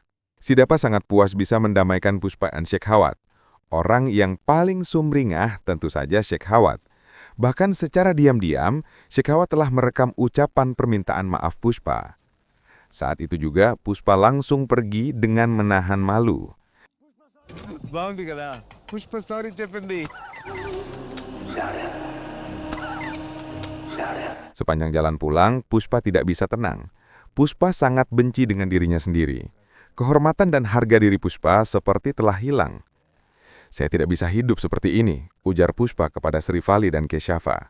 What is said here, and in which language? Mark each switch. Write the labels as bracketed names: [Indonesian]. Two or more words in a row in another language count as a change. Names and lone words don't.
[Indonesian] Sidapa sangat puas bisa mendamaikan Pushpa dan Shekhawat. Orang yang paling sumringah tentu saja Shekhawat. Bahkan secara diam-diam, Shekhawat telah merekam ucapan permintaan maaf Pushpa. Saat itu juga, Pushpa langsung pergi dengan menahan malu. [Telugu] బాగుంది కదా పుష్ప సారీ చెప్పింది. [Indonesian] Sepanjang jalan pulang, Pushpa tidak bisa tenang. Pushpa sangat benci dengan dirinya sendiri. Kehormatan dan harga diri Pushpa seperti telah hilang. "Saya tidak bisa hidup seperti ini," ujar Pushpa kepada Srivali dan Keshava.